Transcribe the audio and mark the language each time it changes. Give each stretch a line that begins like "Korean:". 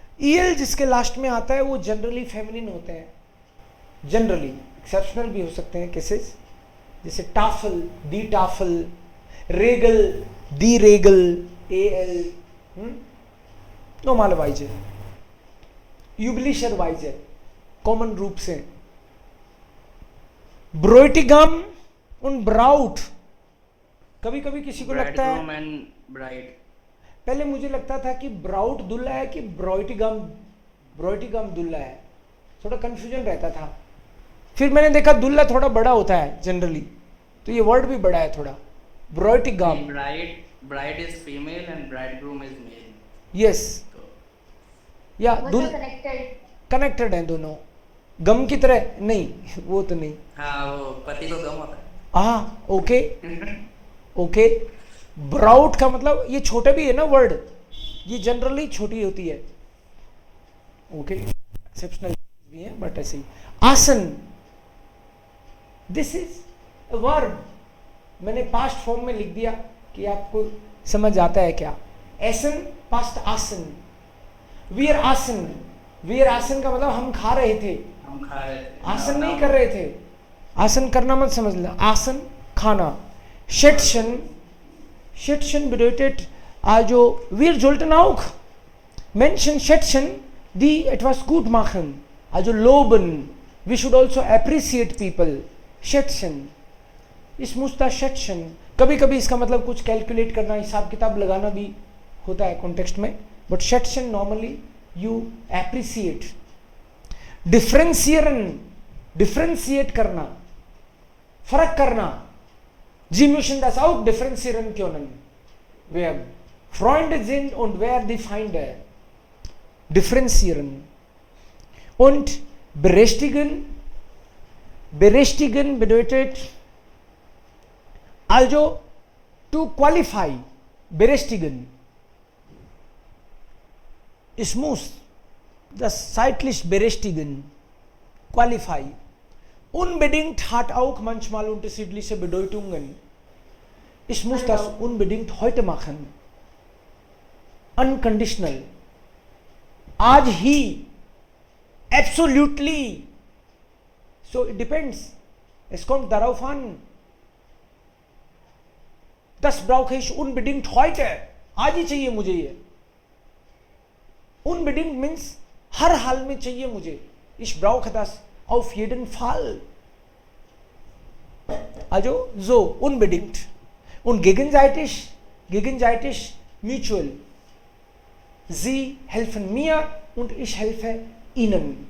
Hindi: EL जिसके last में आता है वो जनरली फेमिनिन होते हैं. जनरली एक्सेप्शनल भी हो सकते हैं केसेस, जैसे टाफल, दी टाफल, रेगल, दी रेगल, AL. नॉर्मलवाइज है, यूब्लिशरवाइज है कॉमन रूप से.
German: ब्रोइटिगम und Braut.
Hindi: कभी कभी किसी को लगता है,
English: Bridegroom and bride.
Hindi: पहले मुझे लगता था कि ब्राउट दूल्हा है कि ब्राइडग्रूम दूल्हा है, थोड़ा कंफ्यूजन रहता था। फिर मैंने देखा दूल्हा थोड़ा बड़ा होता है जनरली, तो ये वर्ड भी बड़ा है थोड़ा, bridegroom.
English: Bride is female and bridegroom is male. Yes,
Hindi: तो या मतलब कनेक्टेड। कनेक्टेड हैं दोनों, गम की तरह नहीं, वो तो नहीं। हाँ, वो पति को गम होता है। हाँ, ओके ओके। ब्राउट का मतलब ये छोटे भी है ना वर्ड, ये जनरली छोटी होती है, ओके, एक्सेप्शनल भी है बट ऐसे ही। आसन, दिस इज अ वर्ब, मैंने पास्ट फॉर्म में लिख दिया कि आपको समझ आता है क्या। एसन पास्ट आसन, वीर आसन, वीर आसन का मतलब हम खा रहे थे, हम खा रहे थे, आसन नहीं कर रहे थे। आसन करना मत समझ लेना, आसन खाना।
German: शेटशन, शेटशन bedeutet also wir sollten auch Menschen schätzen, die etwas gut machen, also loben.
English: We should also appreciate people.
Hindi: schätzen, इस मुस्ता schätzen, कभी कभी इसका मतलब कुछ कैलकुलेट करना, हिसाब किताब लगाना भी होता है कॉन्टेक्स्ट में, but schätzen normally you appreciate. डिफरेंशियरन, differentiate करना, फर्क करना।
German: Sie müssen das auch differenzieren können. Wer Freunde sind und wer die Feinde. Differenzieren. Und berechtigen. Berechtigen bedeutet also to qualify. Berechtigen. Es muss das zeitlich berechtigen. Qualify. Unbedingt hat auch manchmal unterschiedliche Bedeutungen. Ich muss das unbedingt heute machen.
English: Unconditional.
Hindi: आज ही, absolutely.
English: So it depends.
German: Es kommt darauf an. Das brauche ich unbedingt heute.
Hindi: आज ही चाहिए मुझे ये.
English: Unbedingt means
Hindi: हर हाल में चाहिए मुझे.
German: Ich brauche das auf jeden Fall. Also so, unbedingt. Und gegenseitig, gegenseitig, mutual. Sie helfen mir und ich helfe ihnen.